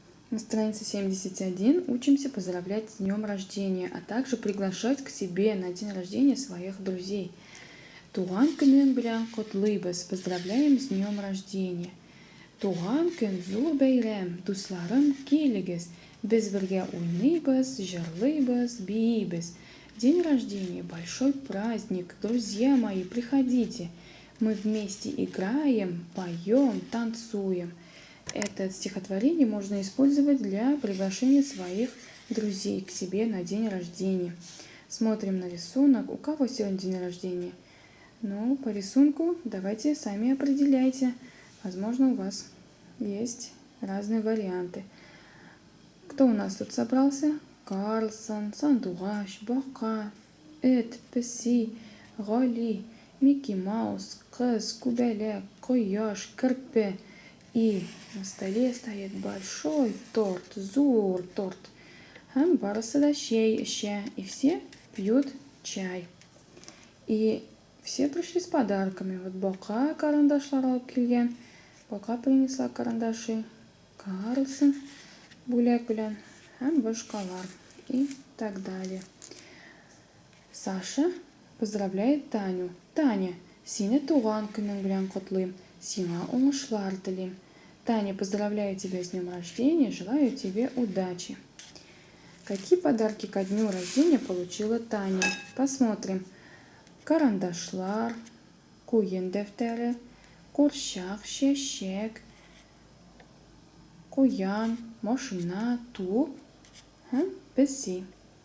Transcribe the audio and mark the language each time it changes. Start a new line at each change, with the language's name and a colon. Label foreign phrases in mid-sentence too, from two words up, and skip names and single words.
Russian: На странице 71 учимся поздравлять с днем рождения, а также приглашать к себе на день рождения своих друзей.
Tatar: Туган күнең белән котлыйбыз,
Russian: поздравляем с днем рождения.
Tatar: Туган көн зур бәйрәм, дусларым, килегез, без бергә уйныйбыз, җырлыйбыз, биибез.
Russian: День рождения – большой праздник, друзья мои, приходите. Мы вместе играем, поем, танцуем. Это стихотворение можно использовать для приглашения своих друзей к себе на день рождения. Смотрим на рисунок. У кого сегодня день рождения? Ну, по рисунку давайте сами определяйте. Возможно, у вас есть разные варианты. Кто у нас тут собрался? Карлсон,
Tatar: Сандугаш, Бака, Эд, Песи, Гали, Микки Маус, Кыз, Күбәләк, Кояш, Керпе.
Russian: И на столе стоит большой торт,
Tatar: зур торт. Һәм барысы да чәй эчә,
Russian: и все пьют чай. И все пришли с подарками.
Tatar: Вот Бака карандашлар алып килгән.
Russian: Бака принесла карандаши.
Tatar: Карлсон бүләк белән һәм башкалар
Russian: и так далее. Саша поздравляет Таню.
Tatar: Таня, сине туган көнең белән котлыйм. Сиңа уңышлар телим.
Russian: Таня, поздравляю тебя с днем рождения, желаю тебе удачи. Какие подарки ко дню рождения получила Таня? Посмотрим.
Tatar: Карандашлар, куен дәфтәре, курчак, чәчәк, куян, машина, туп һәм песи.